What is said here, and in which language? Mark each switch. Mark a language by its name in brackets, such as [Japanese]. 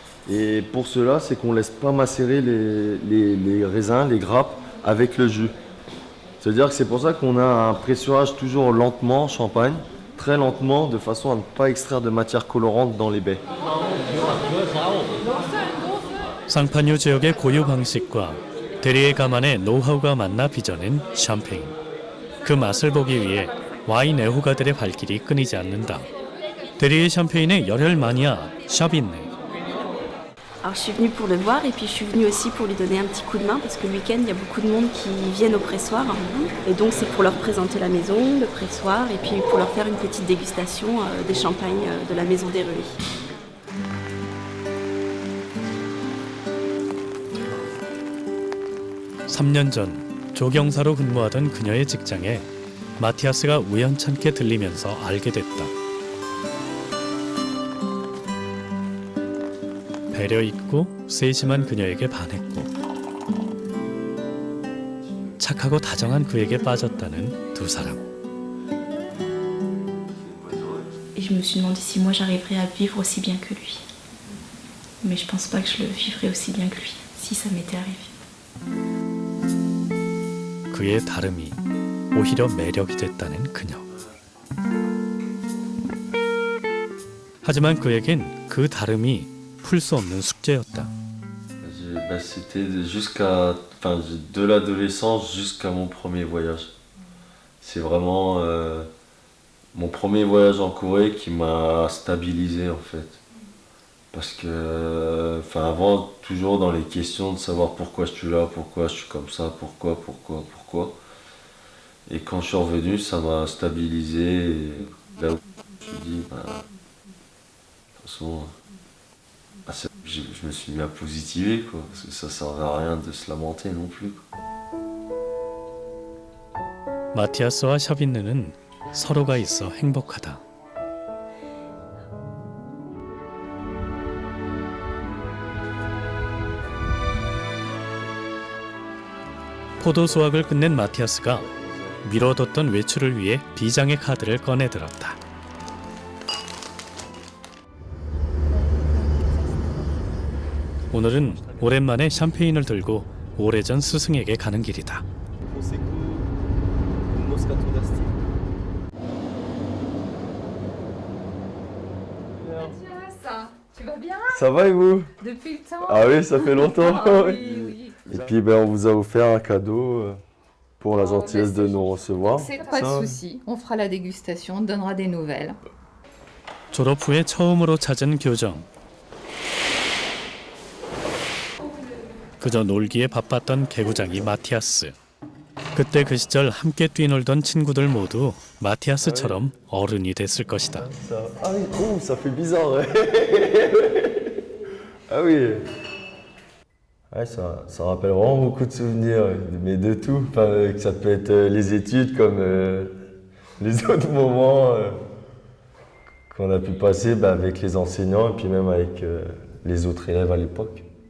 [French] Et pour cela, c'est qu'on laisse pas macérer les raisins, les grappes, avec le jus. C'est-à-dire que c'est pour ça qu'on a un pressurage toujours lentement en champagne, très lentement, de façon à ne pas extraire de matière colorante dans les baies. [Korean] 상파뉴 지역의 고유 방식과 대리의 가만의 노하우가 만나 빚어낸 샴페인. 그 맛을 보기 위해 와인 애호가들의 발길이 끊이지 않는다. 대리의 샴페인의 열혈 마니아 샤빈네. [French] Alors je suis venue pour le voir et puis je suis venue aussi pour lui donner un petit coup de main parce que le week-end il y a beaucoup de monde qui viennent au pressoir et donc c'est pour leur présenter la maison, le pressoir et puis pour leur faire une petite dégustation des champagnes de la maison des Ruys. [Korean] (3년) 전 조경사로 근무하던 그녀의 직장에 마티아스가 우연찮게 들리면서 알게 됐다. 배려 있고 세심한 그녀에게 반했고 착하고 다정한 그에게 빠졌다는 두 사람. [French] je me suis demandé si moi j'arriverais à vivre aussi bien que lui. Mais je pense pas que je le vivrais aussi bien que lui, si ça m'était arrivé. [Korean] 그의 다름이 오히려 매력이 됐다는 그녀. 하지만 그에겐 그 다름이 풀 수 없는 숙제였다. [French] C'était de l'adolescence jusqu'à mon premier voyage. C'est vraiment mon premier voyage en Corée qui m'a stabilisé en fait. Parce que, avant, toujours dans les questions de savoir pourquoi je suis là, pourquoi je suis comme ça, pourquoi. Et quand je suis revenu, ça m'a stabilisé. Et là où je me suis dit, de toute façon, je me suis mis à positiver, quoi, parce que ça servait à rien de se lamenter non plus. [Korean] 마티아스와 샤빈느는 서로가 있어 행복하다. 포도 수확을 끝낸 마티아스가 미뤄뒀던 외출을 위해 비장의 카드를 꺼내들었다. 오늘은 오랜만에 샴페인을 들고 오래전 스승에게 가는 길이다. [French] Tu vas bien? Ça va et vous? Depuis le temps? Ah oui, ça fait longtemps. Ah oui. Et puis on vous a offert un cadeau pour la gentillesse de nous recevoir. C'est pas de souci, on fera la dégustation, on donnera des nouvelles. [Korean] 졸업 후에 처음으로 찾은 교정. 그저 놀기에 바빴던 개구장이 마티아스. 그때 그 시절 함께 뛰놀던 친구들 모두 마티아스처럼 어른이 됐을 것이다. [French] Ah oui, oh, ça fait bizarre. Ah oui. Ouais, ça rappelle vraiment beaucoup de souvenirs, mais de tout. Enfin, que ça peut être les études comme les autres moments qu'on a pu passer avec les enseignants et puis même avec les autres élèves à l'époque.